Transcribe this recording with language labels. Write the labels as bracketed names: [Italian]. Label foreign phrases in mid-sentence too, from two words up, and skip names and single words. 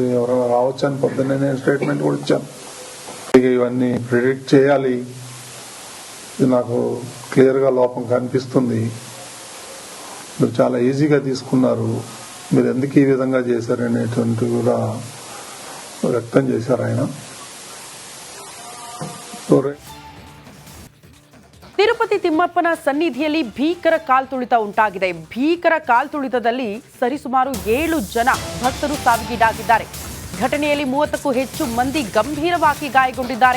[Telugu] ఎవరైనా రావచ్చు అని పొద్దున్నే నేను స్టేట్మెంట్ కూడా ఇచ్చాను. ఇక ఇవన్నీ ప్రిడిక్ట్ చేయాలి. ఇది నాకు క్లియర్గా లోపం కనిపిస్తుంది. మీరు చాలా ఈజీగా తీసుకున్నారు, మీరు ఎందుకు ఈ విధంగా చేశారనేటువంటి కూడా వ్యక్తం చేశారు ఆయన. [Kannada] ತಿರುಪತಿ ತಿಮ್ಮಪ್ಪನ ಸನ್ನಿಧಿಯಲ್ಲಿ ಭೀಕರ ಕಾಲ್ತುಳಿತ ಉಂಟಾಗಿದೆ. ಭೀಕರ ಕಾಲ್ತುಳಿತದಲ್ಲಿ ಸರಿಸುಮಾರು 7 ಜನ ಭಕ್ತರು ಸಾವಿಗೀಡಾಗಿದ್ದಾರೆ. ಘಟನೆಯಲ್ಲಿ 30ಕ್ಕೂ ಹೆಚ್ಚು ಮಂದಿ ಗಂಭೀರವಾಗಿ ಗಾಯಗೊಂಡಿದ್ದಾರೆ.